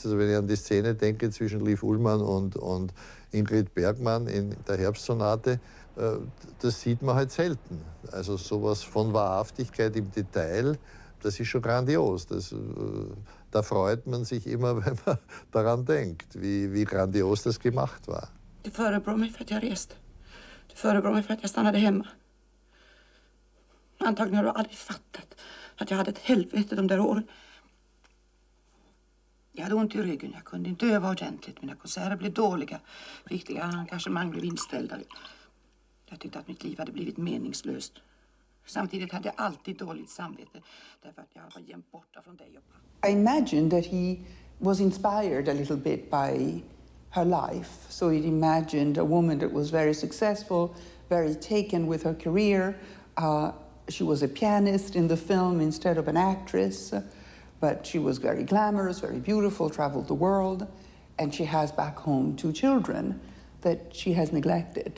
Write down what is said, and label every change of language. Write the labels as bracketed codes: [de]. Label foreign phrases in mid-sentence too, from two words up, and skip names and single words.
[de] Also wenn ich an die Szene denke zwischen Liv Ullmann und Ingmar Bergman in der Herbstsonate, das sieht man halt selten. Also sowas von Wahrhaftigkeit im Detail, das ist schon grandios. Da freut man sich immer, wenn man daran denkt, wie grandios das gemacht war. [sv] Det förebrår mig för att jag reste. Det förebrår mig för att jag stannade hemma. Antagligen har du aldrig fattat att jag hade ett helvete de där åren. Jag hade ont i ryggen, jag kunde inte öva ordentligt. Mina konserter blev dåliga. Viktiga engagemang blev inställda. Jag tyckte att mitt liv hade blivit meningslöst. Samtidigt hade jag alltid dåligt samvete. Därför att jag var jämt borta från dig och pappa. [en] I imagine that he was inspired a little bit by her life. So he imagined a woman that was very successful, very taken with her career. She was a pianist in the film instead of an actress, but she was very glamorous, very beautiful, traveled the world, and she has back home 2 children that she has neglected.